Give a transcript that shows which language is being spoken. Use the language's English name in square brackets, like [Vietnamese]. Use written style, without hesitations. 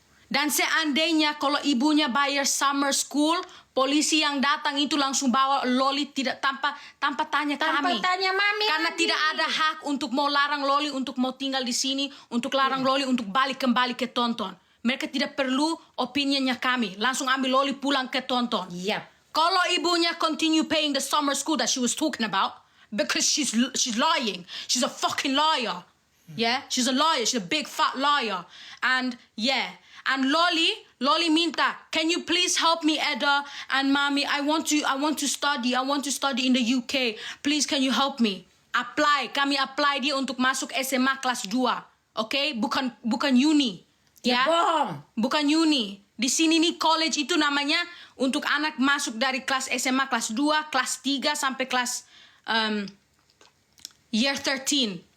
[Indonesian] Dan seandainya kalau ibunya bayar summer school, polisi yang datang itu langsung bawa Loli tidak tanpa tanya kami. Tanya mami. Karena lagi. tidak ada hak untuk mau larang Loli untuk mau tinggal di sini, untuk larang Loli untuk balik kembali ke Tonton. Mereka tidak perlu opininya kami. Langsung ambil Loli pulang ke Tonton. [English] Yep. [Indonesian] Kalau ibunya [English] continue paying the summer school that she was talking about, because she's lying. She's a fucking liar. Yeah, she's a liar. She's a big fat liar. And yeah. And Loli minta, can you please help me, Eda and Mommy? I want to study in the UK. Please, can you help me? [Indonesian] Kami apply dia untuk masuk SMA kelas 2. Okay? Bukan uni. Ya? Bohong. Bukan uni. Di sini nih college itu namanya untuk anak masuk dari kelas SMA kelas 2, kelas 3 sampai kelas year 13.